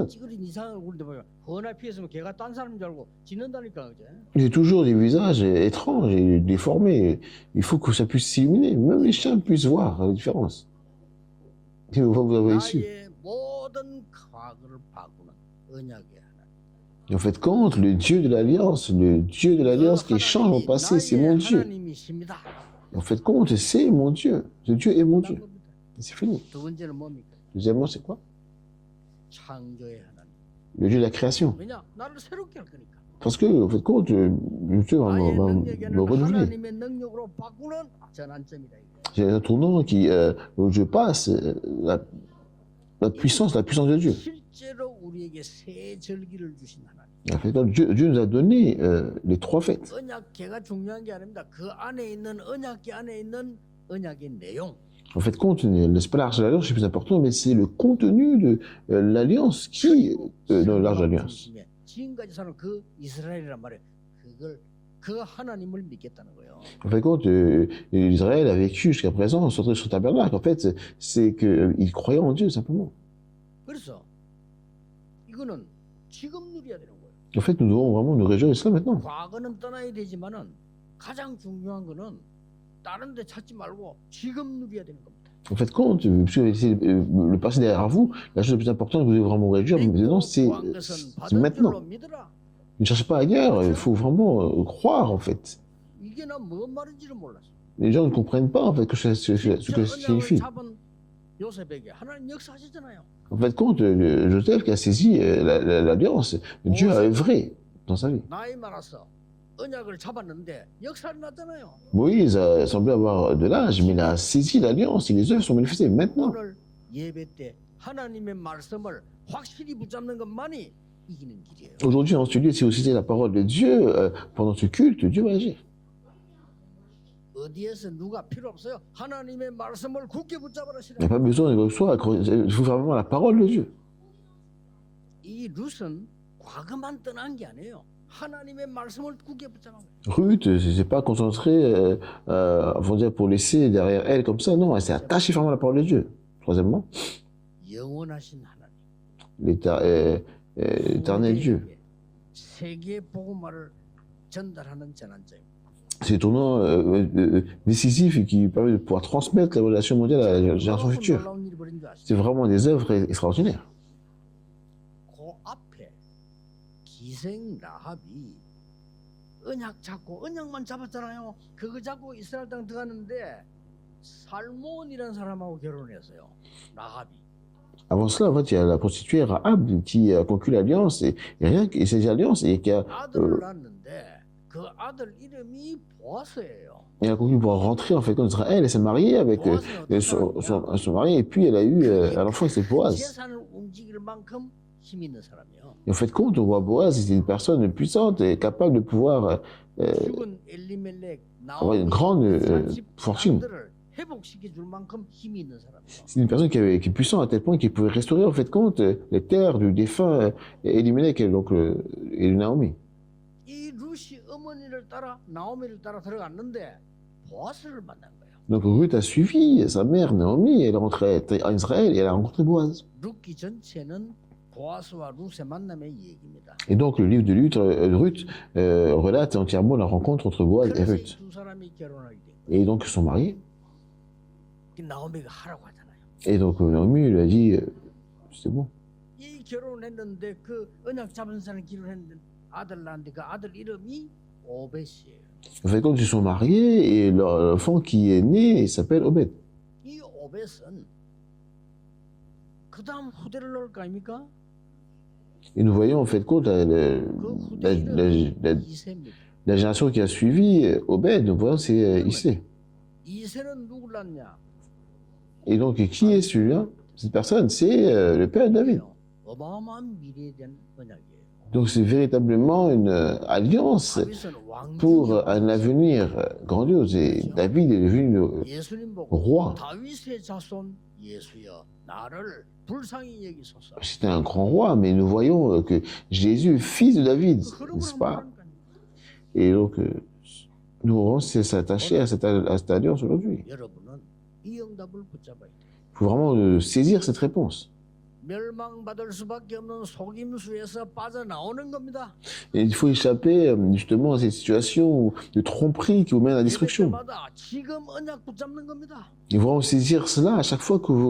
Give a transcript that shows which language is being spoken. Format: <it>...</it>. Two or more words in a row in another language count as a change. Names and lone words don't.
<ko>찌그린 이상한 얼굴인데 보면 헌날 피했으면 개가 딴 사람인 줄 알고 짖는다니까 그제.</ko> <fr>J'ai toujours des visages étranges et déformés. Il faut que ça puisse s'illuminer. Même les chiens puissent voir la différence. Et vous avez su.</fr> <ko>나의 모든 과거를 바꾸는 언약의 하나님.</ko> <fr>Et en fait, quand le Dieu de l'Alliance qui change mon passé, c'est mon Dieu.</fr> <ko>하나님이십니다.</ko> <fr>Et en fait, compte, c'est mon Dieu. Ce Dieu est mon Dieu. Et c'est fini.</fr> <ko>두 번째는 뭡니까?</ko> <fr>Deuxièmement, c'est quoi?</fr> <ko>창조의 하나님.</ko> <fr>Le Dieu de la création.</fr> <ko>왜냐? 나를 새롭게 할 거니까.</ko> <fr>Parce que, en fait, compte, Dieu va</fr> <ko>나의</ko> <fr>me</fr> <ko>능력에는</ko> <fr>renouveler.</fr> <ko>하나님의 능력으로 바꾸는 전환점이다. 이게.</ko> <fr>J'ai un tournant où je passe la puissance de Dieu.</fr> <ko>실제로 우리에게 새 절기를 주신 하나님.</ko> <fr>En fait, Dieu nous a donné les 3 fêtes.</fr> <ko>언약궤가 중요한 게 아닙니다. 그 안에 있는 언약궤 안에 있는 언약의 내용.</ko> <fr>En fait, compte, c'est pas l'arche de l'alliance, c'est plus important, mais c'est le contenu de l'alliance qui est dans l'arche de l'alliance.</fr> <ko>지금까지 사는 그 이스라엘이란 말이에요. 그걸 그 하나님을 믿겠다는 거예요.</ko> <fr>En fait, compte, Israël a vécu jusqu'à présent sur le tabernacle. En fait, c'est qu'il croyait en Dieu simplement.</fr> <ko>그래서 이거는 지금 누려야 되는 거예요.</ko> <fr>En fait, nous devons vraiment nous réjouir de cela maintenant.</fr> <ko>과거는 떠나야 되지만은 가장 중요한 거는 다른 데 찾지 말고 지금 누려야 되는 겁니다.</ko> <fr>En fait, quand vous laissez le passé derrière vous, la chose la plus importante que vous devez vraiment réjouir maintenant, c'est maintenant. Ne cherchez pas ailleurs, il faut vraiment croire en fait.</fr> <ko>이게 나 뭔 말인지를 몰랐어.</ko> <fr>Les gens ne comprennent pas en fait ce que ça signifie.</fr> <ko>요셉에게 하나님 역사하시잖아요.</ko> <fr>En fait, quand Joseph qui a saisi l'alliance, Dieu a œuvré dans sa vie.</fr> <ko>나이 많았어. 언약을 잡았는데 역사를 났잖아요.</ko> <fr>Moïse a semblé avoir de l'âge, mais il a saisi l'alliance et les œuvres sont manifestées maintenant.</fr> <ko>오늘 예배 때 하나님의 말씀을 확실히 붙잡는 것만이 이기는 길이에요.</ko> <fr>Aujourd'hui, en ce lieu, si vous citez la parole de Dieu pendant ce culte, Dieu va agir.</fr> <ko>어디에서 누가 필요 없어요. 하나님의 말씀을 굳게 붙잡으라.</ko> <fr>Il n'y a pas besoin de soi, il faut vraiment la parole de Dieu.</fr> <ko>이 룻은 과거만 떠난 게 아니에요. 하나님의 말씀을 굳게 붙잡아.</ko> <fr>Ruth, c'est pas concentré, on va dire, pour laisser derrière elle comme ça. Non, elle s'est attachée vraiment à la parole de Dieu. Troisièmement,</fr> <ko>영원하신 하나님.</ko> <fr>l'éternel Dieu.</fr> <ko>세계 복음화를 전달하는 전환점.</ko> <fr>C'est un tournant décisif qui permet de pouvoir transmettre la relation mondiale à la génération future. C'est vraiment des œuvres extraordinaires.</fr> <ko>그 앞에 기생 라합이 언약 잡고 언약만 잡았잖아요. 그거 잡고 이스라엘 땅 들어갔는데 살몬이라는 사람하고 결혼했어요. 라합이.</ko> <fr>Avant cela, en fait, il y a la prostituée Rahab qui a conclu l'alliance et rien que ces alliances et qui a</fr> <ko>아들을 낳았는데 그 아들 이름이 보아스예요.</ko> <fr>elle a conclu pour rentrer en fait en Israël. Elle s'est mariée avec son mari et puis elle a eu un enfant et c'est Boaz.</fr> <ko>재산을 움직일 만큼 힘 있는 사람이요.</ko> <fr>Et en fait, compte, on voit Boaz, c'est une personne puissante et capable de pouvoir</fr> <ko>죽은 엘리멜렉</ko> <fr>avoir une grande fortune.</fr> <ko>회복시켜 줄 만큼 힘이 있는 사람이요.</ko> <fr>C'est une personne qui est puissante à tel point qu'il pouvait restaurer en fait compte les terres du défunt Elimelech donc et de Naomi.</fr> <ko>이 룻이 어머니를 따라 나오미를 따라 들어갔는데 보아스를 만난 거예요.</ko> <fr>Donc Ruth a suivi sa mère Naomi, elle est rentrée en Israël et elle a rencontré Boaz.</fr> <ko>룻기 전체는 보아스와 룻의 만남의 얘기입니다.</ko> <fr>Et donc le livre de Ruth relate entièrement la rencontre entre Boaz et Ruth.</fr> <ko>두 사람이 결혼하게 된 거예요.</ko> <fr>Et donc ils sont mariés.</fr> <ko>나오미가 하라고 하잖아요.</ko> <fr>Et donc Naomi lui a dit c'est bon.</fr> <ko>이 결혼했는데 그 언약 잡은 사람 결혼했는데 아들 낳는데 그 아들 이름이 오벳이에요.</ko> <fr>En fait, quand ils sont mariés, et l'enfant qui est né, il s'appelle Obed.</fr> <ko>이 오벳은 그 다음 후대를 넣을 거 아닙니까?</ko> <fr>Et nous voyons en fait compte la génération qui a suivi Obed, nous voyons c'est Issé.</fr> <ko>이세는 누굴 낳냐?</ko> <fr>Et donc qui est celui-là? Cette personne, c'est le père David.</fr> <ko>어마어마한 미래에 대한 언약이에요.</ko> <fr>Donc c'est véritablement une alliance pour un avenir grandiose. Et David est devenu roi.</fr> <ko>다윗의 자손 예수여 나를 불쌍히 여기소서.</ko> <fr>C'était un grand roi, mais nous voyons que Jésus, fils de David, n'est-ce pas? Et donc nous devons s'attacher à cette alliance aujourd'hui.</fr> <ko>여러분은 이 응답을 붙잡아야 돼요.</ko> <fr>Il faut vraiment saisir cette réponse.</fr> <ko>멸망받을 수밖에 없는 속임수에서 빠져나오는 겁니다.</ko> <fr>Et il faut échapper justement à ces situations de tromperie qui vous mènent à la</fr> <ko>예배</ko> <fr>destruction.</fr> <ko>때마다 지금 언약 붙잡는 겁니다.</ko> <fr>Il faut vraiment saisir cela à chaque fois que vous</fr>